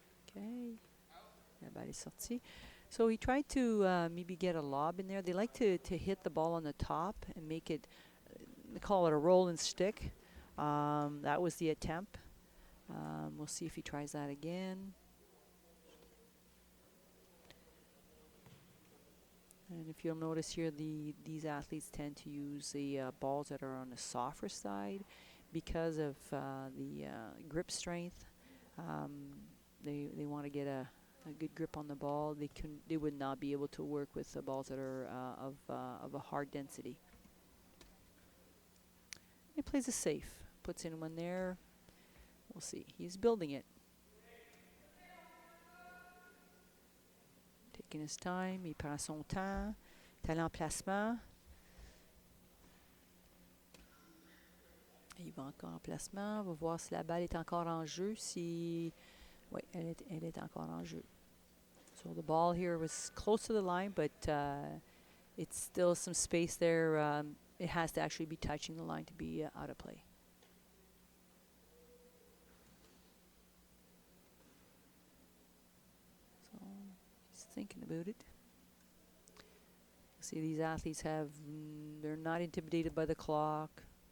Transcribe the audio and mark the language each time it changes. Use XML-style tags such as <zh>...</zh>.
<fr>Okay, la balle est sortie.</fr> <en>So he tried to maybe get a lob in there. They like to hit the ball on the top and make it, they call it a roll and stick. That was the attempt. We'll see if he tries that again. And if you'll notice here, these athletes tend to use the balls that are on the softer side because of the grip strength. They want to get a good grip on the ball. They would not be able to work with the balls that are of a hard density. He plays it safe, puts in one there. We'll see. He's building it. Taking his time,</en> <fr>il prend son temps. Talent en placement. Il va encore en placement. On va voir si la balle est encore en jeu. Si oui, elle est encore en jeu.</fr> <en>So the ball here was close to the line, but it's still some space there. It has to actually be touching the line to be out of play. So he's thinking about it. See, these athletes they're not intimidated by the clock.</en>